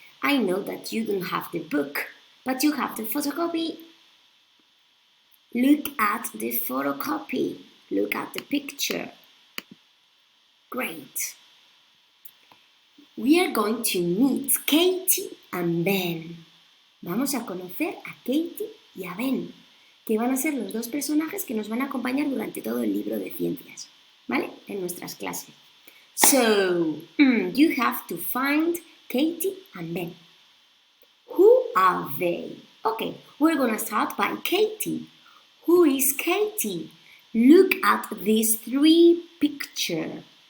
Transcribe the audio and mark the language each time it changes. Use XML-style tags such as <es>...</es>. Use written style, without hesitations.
<en>I know that you don't have the book, but you have the photocopy. Look at the photocopy. Look at the picture. Great. We are going to meet Katie and Ben.</en> <es>Vamos a conocer a Katie y a Ben, que van a ser los dos personajes que nos van a acompañar durante todo el libro de ciencias, ¿vale? En nuestras clases.</es> <en>So, you have to find Katie and Ben. Who are they? Okay, we're gonna start by Katie. Who is Katie? Look at these three pictures.</en>